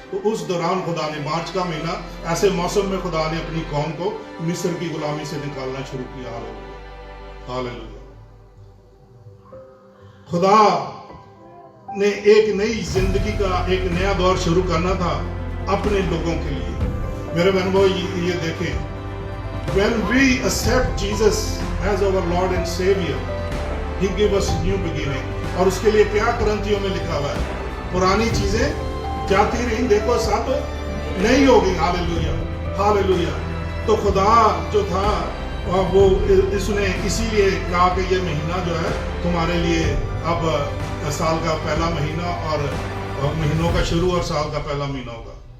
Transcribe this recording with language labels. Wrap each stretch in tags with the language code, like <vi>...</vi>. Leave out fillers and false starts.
<ur>تو اس دوران خدا نے مارچ کا مہینہ, ایسے موسم میں خدا نے اپنی قوم کو مصر کی غلامی سے نکالنا شروع کیا. ہاللیلویا. خدا نے ایک نئی زندگی کا ایک نیا دور شروع کرنا تھا اپنے لوگوں کے لیے. میرے بہن بھائی یہ دیکھیں,</ur> <en>when we accept Jesus as our Lord and Savior, He give us new beginning.</en> <ur>اور اس کے لیے کیا کرنتھیوں میں لکھا ہوا ہے, پرانی چیزیں جاتی رہیں, دیکھو سب نئی ہوگی. ہاللیلویا ہاللیلویا. تو خدا جو تھا وہ اس نے اسی لیے کہا کہ یہ مہینہ جو ہے تمہارے لیے اب سال کا پہلا مہینہ اور مہینوں کا شروع اور سال کا پہلا مہینہ ہوگا.</ur>